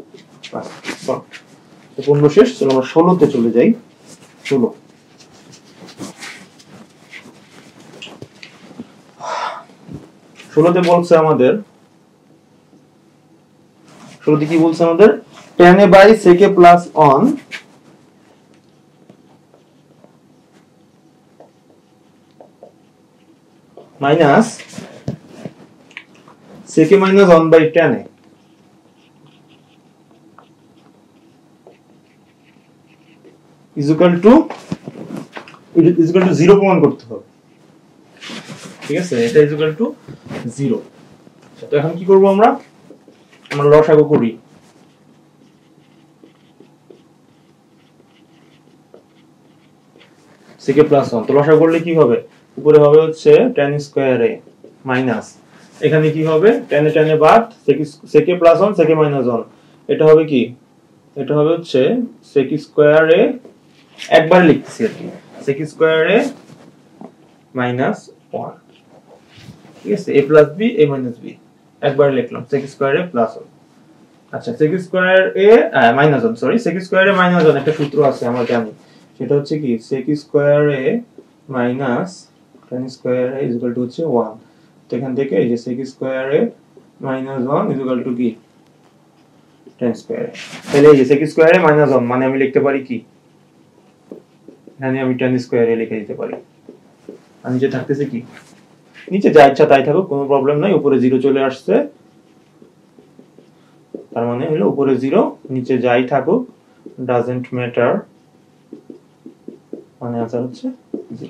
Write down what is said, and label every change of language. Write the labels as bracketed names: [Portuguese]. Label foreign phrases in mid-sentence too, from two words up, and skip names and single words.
[Bangla] বাস, তো পূর্ণ শেষ। চলো আমরা 16 তে চলে যাই। 16 তে বলছে আমাদের, 16 তে কি বলছে আমাদের, [English] tan a by sec a plus 1 minus sec a minus 1 by tan a is equal to 0 [Bangla] প্রমাণ করতে হবে। ঠিক আছে, এটা [English] is equal to 0। [Bangla] তো এখন কি করব, আমরা লসাগু করি। [English] sec a plus 1, [Bangla] তো লসাগু করলে কি হবে, উপরে হবে হচ্ছে tan স্কয়ার a মাইনাস, এখানে কি হবে tan a বাদ [English] sec a plus 1 sec a minus 1, [Bangla] এটা হবে কি, এটা হবে হচ্ছে sec স্কয়ার a, একবার লিখতেছি আর কি, sec স্কয়ার a minus 1। ঠিক আছে, [English] a plus b a minus b [Bangla] একবার লিখলাম, [English] sec স্কয়ার a plus 1। [Bangla] আচ্ছা, sec স্কয়ার a minus 1 সরি sec স্কয়ার a minus 1 একটা সূত্র আছে আমরা জানি, সেটা হচ্ছে কি sec স্কয়ার a minus tan স্কয়ার a [English] is equal to [Bangla] হচ্ছে 1। তো এখান থেকে এই যে sec স্কয়ার a minus 1 [English] is equal to [Bangla] কি tan স্কয়ার a। তাহলে এই যে sec স্কয়ার a minus 1 মানে আমি লিখতে পারি কি, এখানে আমি tan স্কয়ার a লিখে দিতে পারি। আর নিচে থাকতেছে কি, নিচে যা ইচ্ছা তাই থাকুক, কোনো প্রবলেম নাই, উপরে 0 চলে আসছে, তার মানে হলো উপরে 0 নিচে যাই থাকুক [English] doesn't matter, [Bangla] মানে आंसर হচ্ছে 0।